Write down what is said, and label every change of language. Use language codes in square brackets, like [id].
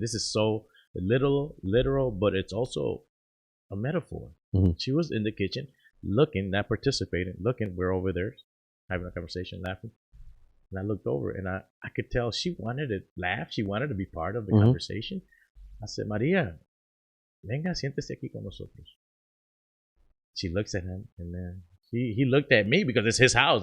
[en] This is so literal, but it's also a metaphor. She was in the kitchen. Looking, not participating, looking, we're over there having a conversation, laughing. And I looked over and I could tell she wanted to laugh. She wanted to be part of the conversation. I said, [es] Maria, venga, siéntese aquí con nosotros. [en] She looks at him and then he looked at me because it's his house.